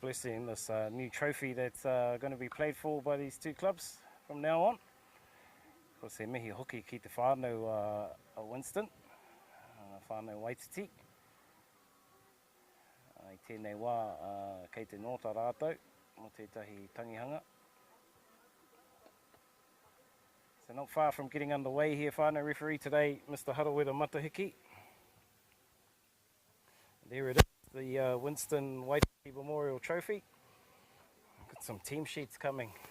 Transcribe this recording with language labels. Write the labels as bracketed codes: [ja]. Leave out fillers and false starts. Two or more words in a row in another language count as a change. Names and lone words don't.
[en] blessing this new trophy that's going to be played for by these two clubs from now on. Of course, [mi] he mihi hoki ki te whānau Winston, whānau Waititi. I tēnei wā kei te nōta rātou, mo tētahi tangihanga. [en] So not far from getting underway here, whānau referee today, Mr. Harawira Matahiki. There it is. The Winston Waititi Memorial Trophy. Got some team sheets coming.